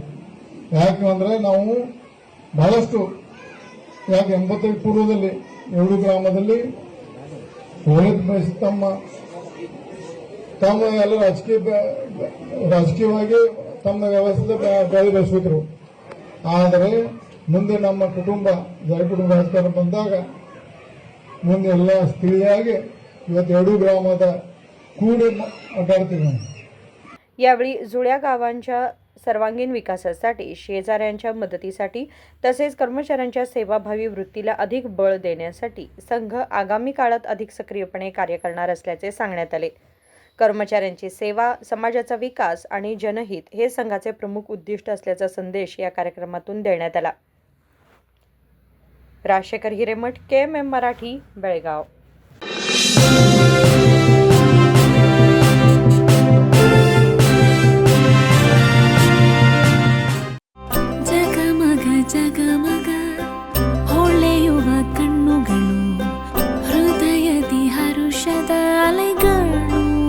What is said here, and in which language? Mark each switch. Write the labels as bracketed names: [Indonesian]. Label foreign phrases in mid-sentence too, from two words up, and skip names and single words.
[Kannada] ಯಾಕೆ ಅಂದ್ರೆ ನಾವು ಬಹಳಷ್ಟು ಯಾಕೆ 85 ಪೂರ್ವದಲ್ಲಿ ಎರಡು ಗ್ರಾಮದಲ್ಲಿ ತಮ್ಮ ಎಲ್ಲ ರಾಜಕೀಯವಾಗಿ ತಮ್ಮ ವ್ಯವಸ್ಥೆ ಬೆಳೆಸಿದ್ರು। ಆದರೆ ಮುಂದೆ ನಮ್ಮ ಕುಟುಂಬ ಕುಟುಂಬ ರಾಜಕಾರಣ ಬಂದಾಗ ಮುಂದೆ ಎಲ್ಲ ಸ್ಥಿತಿಯಾಗಿ ಇವತ್ತು ಎರಡು ಗ್ರಾಮದ ಕೂಡಿ ಅಡ್ಡಾಡ್ತೀವಿ ನಾವು। [Marathi] यावेळी जुळ्या गावांच्या सर्वांगीण विकासासाठी, शेजाऱ्यांच्या मदतीसाठी तसेच कर्मचाऱ्यांच्या सेवाभावी वृत्तीला अधिक बळ देण्यासाठी संघ आगामी काळात अधिक सक्रियपणे कार्य करणार असल्याचे सांगण्यात आले. कर्मचाऱ्यांची सेवा, समाजाचा विकास आणि जनहित हे संघाचे प्रमुख उद्दिष्ट असल्याचा संदेश या कार्यक्रमातून देण्यात आला. राजशेखर हिरेमठ, KMM मराठी, बेळगाव. [Kannada] ಜಗಮಗ ಜಗಮಗ ಹೊಳೆಯುವ ಕಣ್ಣುಗಳು, ಹೃದಯದಿ ಹರುಷದ ಅಲೆಗಳು.